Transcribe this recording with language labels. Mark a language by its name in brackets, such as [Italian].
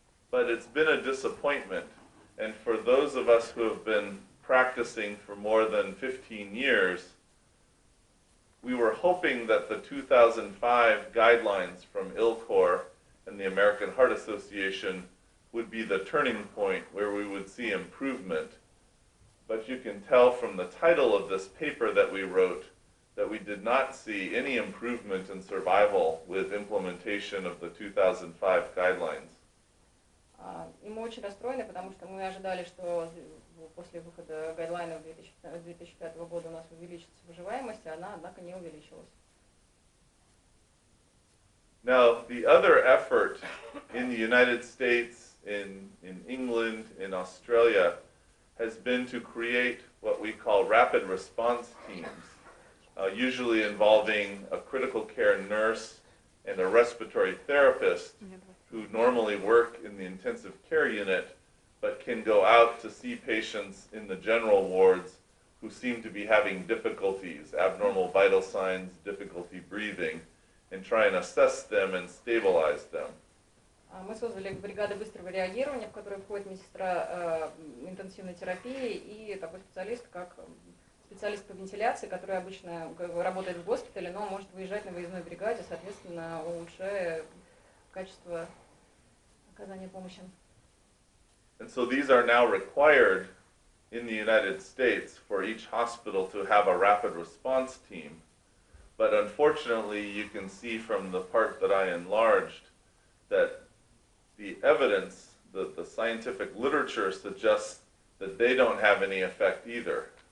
[English] But it's been a disappointment, and for those of us who have been practicing for more than 15 years, we were hoping that the 2005 guidelines from ILCOR and the American Heart Association would be the turning point where we would see improvement. But you can tell from the title of this paper that we wrote that we did not see any improvement in survival with implementation of the 2005 guidelines. [Russian] И мы очень расстроены, потому что мы ожидали, что после выхода гайдлайнов 2005 года у нас увеличится выживаемость, а она, однако, не увеличилась. [English] Now, the other effort in the United States, in England, in Australia, has been to create what we call rapid response teams, usually involving a critical care nurse and a respiratory therapist who normally work in the intensive care unit but can go out to see patients in the general wards who seem to be having difficulties, abnormal vital signs, difficulty breathing, and try and assess them and stabilize them. [Russian] Мы создали бригады быстрого реагирования, в которые входит медсестра интенсивной терапии и такой специалист, как специалист по вентиляции, который обычно работает в госпитале, но может выезжать на выездной бригаде, соответственно, улучшая качество оказания помощи. [English] And so these are now required in the United States for each hospital to have a rapid response team. But unfortunately, you can see from the part that I enlarged that the evidence, the scientific literature suggests that they don't have any effect either.